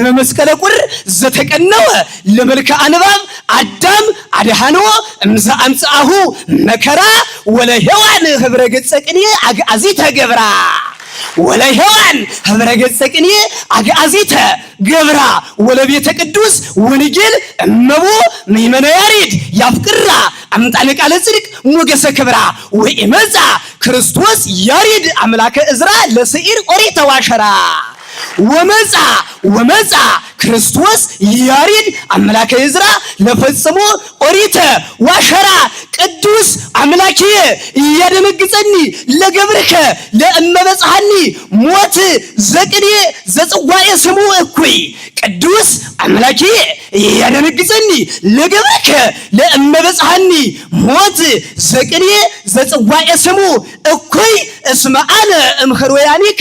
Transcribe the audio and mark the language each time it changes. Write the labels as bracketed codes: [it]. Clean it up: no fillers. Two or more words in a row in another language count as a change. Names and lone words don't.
[gez] መስቀለ ቁር ዘተቀነወ ለመልክዓ ንባብ አዳም አድኃኖ እምዘ አምጽአሁ መከራ ወለሔዋን ህብረ ገጸ ቅኔ አግዓዚተ ገብራ ወለሔዋን ህብረ ገጸ ቅኔ አግዓዚተ ገብራ ወለቤተ ቅዱስ ወንጌል እመቦ ምእመነ ያሬድ ያፍቅራ አምጣነ ቃለ ጽድቅ ሞገሰ ክብራ ወኢመጻ ክርስቶስ ያሬድ አምላከ ዕዝራ ለስዒር ኦሪተ ዋሸራ ወመጻ ክርስቶስ ያሬድ አምላከ ዕዝራ ለፈጽሞ ኦሪተ ዋሸራ ቅዱስ አምላኬ እያደነግጸኒ ለገብርከ ለእመበጽሐኒ ሞት ዘቅኔ ዘጽዋኤ ስሙ እኩይ ቅዱስ አምላኬ እያደነግጸኒ ለገብርከ ለእመበጽሐኒ ሞት ዘቅኔ ዘጽዋኤ ስሙ እኩይ እስመ አነ እምሕሩያኒከ